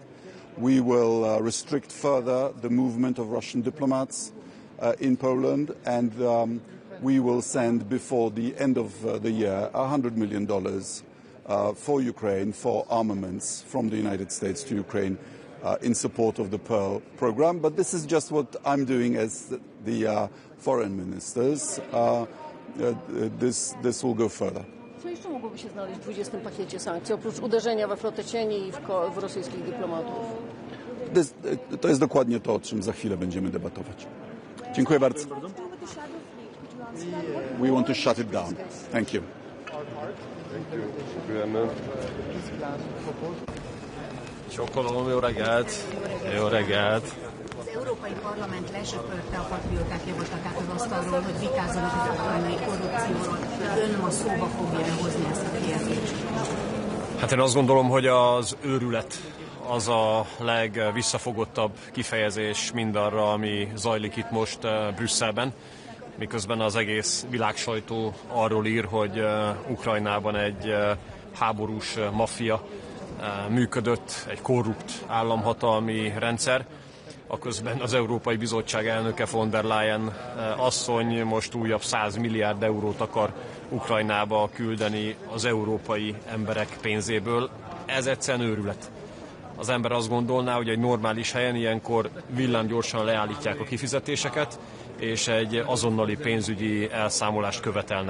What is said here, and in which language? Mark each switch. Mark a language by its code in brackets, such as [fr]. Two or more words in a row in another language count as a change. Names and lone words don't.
[en] We will restrict further the movement of Russian diplomats in Poland, and we will send before the end of the year $100 million for Ukraine, for armaments from the United States to Ukraine in support of the Pearl program. But this is just what I'm doing as the foreign ministers. This will go further. [pl] Co jeszcze mogłoby się znaleźć w 20. pakiecie sankcji, oprócz uderzenia we flotę cieni i w rosyjskich dyplomatów? To jest dokładnie to, o czym za chwilę będziemy debatować. Dziękuję bardzo. [en] We want to shut it down. Thank you. [hu] Sokkolom, jó reggelt! Jó reggelt! Az Európai Parlament lesöpörte a patrióták javaslatát az asztalról, hogy vitázzanak az ukrajnai korrupcióról. Ön ma szóba fogja hozni ezt a kérdést? Hát én azt gondolom, hogy az őrület az a legvisszafogottabb kifejezés mindarra, ami zajlik itt most Brüsszelben, miközben az egész világsajtó arról ír, hogy Ukrajnában egy háborús maffia működött, egy korrupt államhatalmi rendszer. Aközben az Európai Bizottság elnöke von der Leyen asszony most újabb 100 milliárd eurót akar Ukrajnába küldeni az európai emberek pénzéből. Ez egyszerűen őrület. Az ember azt gondolná, hogy egy normális helyen ilyenkor villámgyorsan leállítják a kifizetéseket, és egy azonnali pénzügyi elszámolást követelnek.